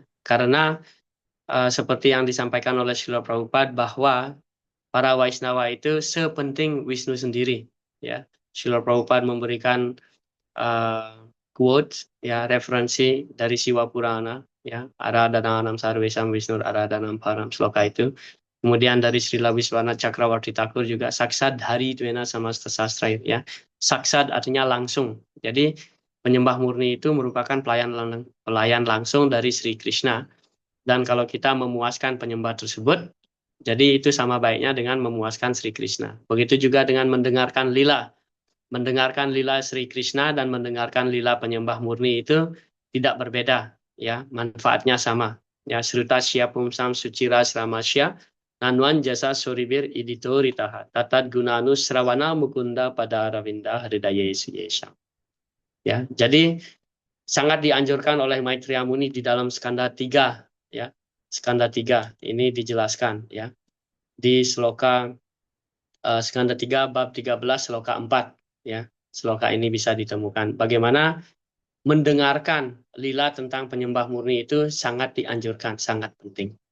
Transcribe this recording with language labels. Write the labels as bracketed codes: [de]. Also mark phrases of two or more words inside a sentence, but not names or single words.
[id] Karena seperti yang disampaikan oleh Srila Prabhupada bahwa para Vaishnava itu sepenting Wisnu sendiri. Ya. Srila Prabhupada memberikan quotes, ya, referensi dari Siwa Purana, ya, [sa] Aradhananam Sarvesam Wisnur Aradhanam Param, [id] sloka itu. Kemudian dari Srila Wiswana Cakrawarti Thakur juga [sa] saksad hari tuena samasta sastra, [id] ya. Saksad artinya langsung. Jadi penyembah murni itu merupakan pelayan langsung dari Sri Krishna. Dan kalau kita memuaskan penyembah tersebut, jadi itu sama baiknya dengan memuaskan Sri Krishna. Begitu juga dengan mendengarkan lila. Mendengarkan lila Sri Krishna dan mendengarkan lila penyembah murni itu tidak berbeda, ya, manfaatnya sama. Ya, [sa] Sruta Sya Pumsam Sucira Sramasya Nanuan Jasa Suribir Idito Ritaha Tatat Gunanu Srawana Mukunda pada Ravinda Hridaya Yesha. [id] Ya, jadi sangat dianjurkan oleh Maitreya Muni di dalam skanda 3, ya. Skanda 3 ini dijelaskan, ya. Di sloka skanda 3 bab 13 sloka 4, ya. Sloka ini bisa ditemukan. Bagaimana mendengarkan lila tentang penyembah murni itu sangat dianjurkan, sangat penting.